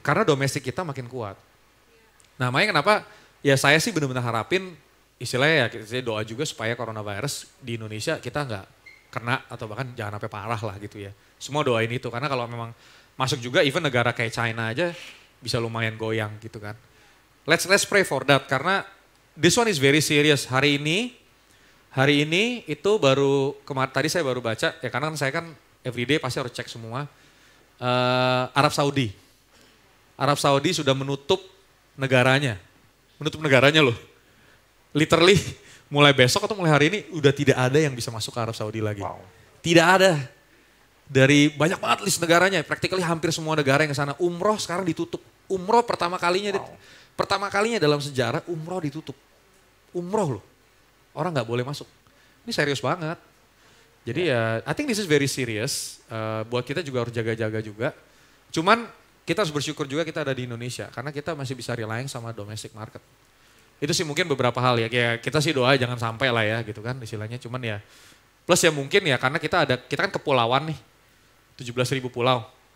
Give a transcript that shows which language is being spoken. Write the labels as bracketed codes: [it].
[id] Karena domestik kita makin kuat. Nah makanya kenapa ya saya sih benar-benar harapin istilahnya ya saya doa juga supaya coronavirus di Indonesia kita nggak kena atau bahkan jangan sampai parah lah gitu ya. Semua doain itu karena kalau memang masuk juga even negara kayak China aja bisa lumayan goyang gitu kan. [en] Let's pray for that [id] karena [en] this one is very serious. [id] Hari ini itu baru tadi saya baru baca ya karena saya kan everyday pasti harus cek semua. Arab Saudi sudah menutup negaranya loh. Literally mulai besok atau mulai hari ini udah tidak ada yang bisa masuk ke Arab Saudi lagi. Wow. Tidak ada. Dari banyak banget list negaranya, practically hampir semua negara yang ke sana. Umroh sekarang ditutup. Umroh pertama kalinya dalam sejarah umroh ditutup. Umroh loh. Orang nggak boleh masuk. Ini serius banget. [en] Jadi ya, I think this is very serious. [id] Buat kita juga harus jaga-jaga juga. Cuman kita harus bersyukur juga kita ada di Indonesia. Karena kita masih bisa relying sama [en] domestic market. [id] Itu sih mungkin beberapa hal ya. Kayak kita sih doa jangan sampai lah ya gitu kan istilahnya. Cuman ya, plus ya mungkin ya karena kita kan kepulauan nih. 17.000 pulau.